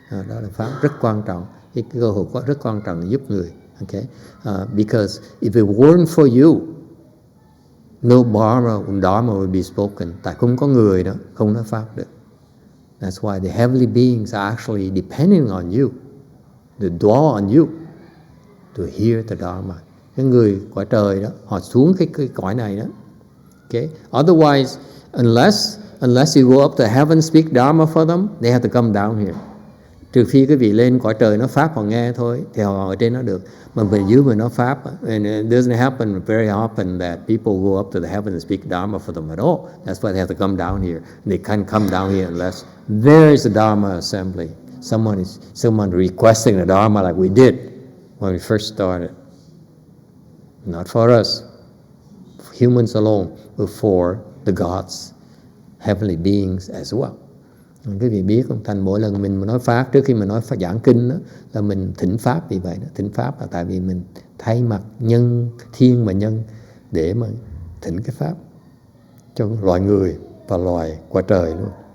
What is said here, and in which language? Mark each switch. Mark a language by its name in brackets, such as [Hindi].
[Vietnamese] Đó là Pháp rất quan trọng. Cái cơ hội rất quan trọng để giúp người. [English] Okay? Because if it weren't for you, no Dharma would be spoken. [Vietnamese] Tại không có người đó, không nói Pháp được. [English] That's why the heavenly beings are actually depending on you, to dwell on you, to hear the Dharma. [Vietnamese] Cái người cõi trời đó, họ xuống cái cõi này đó. [English] Okay? Otherwise, unless you go up to heaven, speak Dharma for them, they have to come down here. [Vietnamese] Trừ phi cái vị lên cõi trời nói Pháp họ nghe thôi, thì họ ở trên nó được. Mà về dưới mà nói Pháp, [English] and it doesn't happen very often that people go up to the heaven and speak Dharma for them at all. That's why they have to come down here. They can't come down here unless there is a Dharma assembly. Someone requesting the Dharma like we did when we first started. Not for us, for humans alone, but for the gods, heavenly beings as well. [Vietnamese] Quý vị biết không, thành mỗi lần mình nói Pháp, trước khi mình nói Pháp giảng kinh đó, là mình thỉnh Pháp vì vậy đó. Thỉnh Pháp là tại vì mình thay mặt nhân, thiên và nhân để mà thỉnh cái Pháp cho loài người và loài qua trời luôn.